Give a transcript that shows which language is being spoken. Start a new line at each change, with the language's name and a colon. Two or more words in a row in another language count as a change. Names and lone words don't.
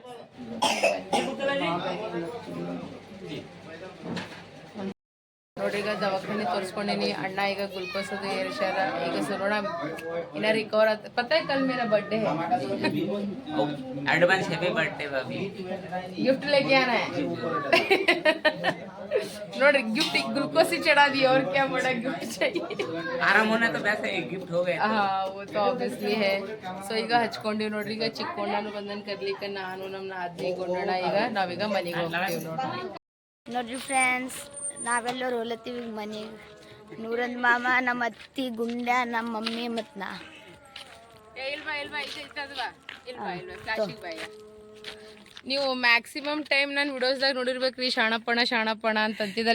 Kannada: ನೋಡ್ರಿ ಈಗ ದವಾಖಾನೆ ತೋರಿಸ್ಕೊಂಡೀನಿ. ಅಣ್ಣ ಈಗ ಗ್ಲುಕೋಸ್ ಅದು ಏರಿಸ್ಯಾರ. ಈಗ ಸುರೋಣ ಇನ್ನ ರಿಕವರ್ ಆತ.
Hindi: ಪता है कल मेरा बर्थडे है.
English: advance happy birthday भाभी.
Hindi: गिफ्ट लेके आना है. नोड्री गिफ्ट ग्लूकोज ही चढ़ा दिया और क्या बड़ा गिफ्ट चाहिए. आराम होना तो वैसे एक गिफ्ट हो गया. हाँ वो तो ऑब्वियसली है.
Kannada: ಸೊ ಈಗ ಹಚ್ಕೊಂಡಿವಿ ನೋಡ್ರಿ. ಈಗ ಚಿಕ್ಕೊಂಡನು ಬಂದನ್ ಕರ್ಲಿಕ್ಕೆ ನಾನು ನಮ್ಮ ನಾದ್ನಿ ಗೊಂಡಣ ಈಗ ನಾವೀಗ ಮನೆಗೆ ಹೋಗ್ತೀವಿ ನೋಡ್ರಿ. ನೋಡ್ರಿ ಫ್ರೆಂಡ್ಸ್, ನಾವೆಲ್ಲರೂ ಹೊಲತ್ತೀವಿ ಮನೆಗೆ. ನೂರಂದ್ ಮಾಮ, ನಮ್ಮ ಅತ್ತಿ, ಗುಂಡ, ನಮ್ಮ ಮಮ್ಮಿ ಮತ್ತು ನಾ. ನೀವು
English: maximum time
Kannada: ನಾನು ವಿಡಿಯೋಸ್ದಾಗ ನೋಡಿರ್ಬೇಕ್ರಿ ಶಾಣಪ್ಪಣ ಅಂತ ಅಂತಿದ್ದಾರೆ.